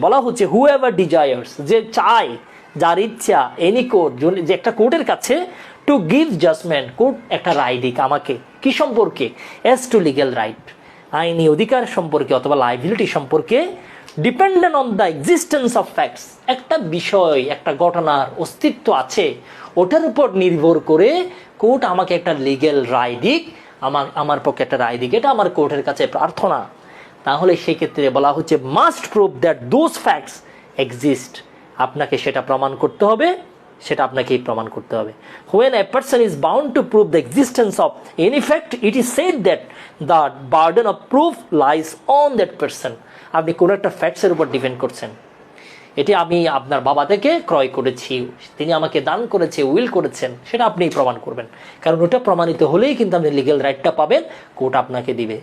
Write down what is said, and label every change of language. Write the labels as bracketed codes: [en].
[bn] বলা হচ্ছে [en] whoever desires, [bn] যে চায়, যার ইচ্ছা, [en] any court, [bn] যে একটা কোর্টের কাছে [en] to give judgment, [bn] কোর্ট একটা রায় দিক আমাকে, কি সম্পর্কে, [en] as to legal right, [bn] আইনি অধিকার সম্পর্কে অথবা লাইবিলিটি সম্পর্কে, [en] dependent on the existence of facts, [bn] একটা বিষয়, একটা ঘটনার অস্তিত্ব আছে, ওটার উপর নির্ভর করে কোর্ট আমাকে একটা লিগ্যাল রায় দিক, আমার পক্ষে একটা রায় দিক, এটা আমার কোর্টের কাছে প্রার্থনা। তাহলে সেক্ষেত্রে বলা হচ্ছে [en] must prove that those facts exist, [bn] আপনাকে সেটা প্রমাণ করতে হবে, সেটা আপনাকেই প্রমাণ করতে হবে। [en] When a person is bound to prove the existence of any fact, it is said that the burden of proof lies on that person. [bn] আপনি কোনো একটা ফ্যাক্টসের উপর ডিপেন্ড করছেন, এটি আমি আপনার বাবা থেকে ক্রয় করেছি, তিনি আমাকে দান করেছে, উইল করেছেন, সেটা আপনিই প্রমাণ করবেন। কারণ ওটা প্রমাণিত হলেই কিন্তু আপনি লিগ্যাল রাইটটা পাবেন, কোর্ট আপনাকে দিবে।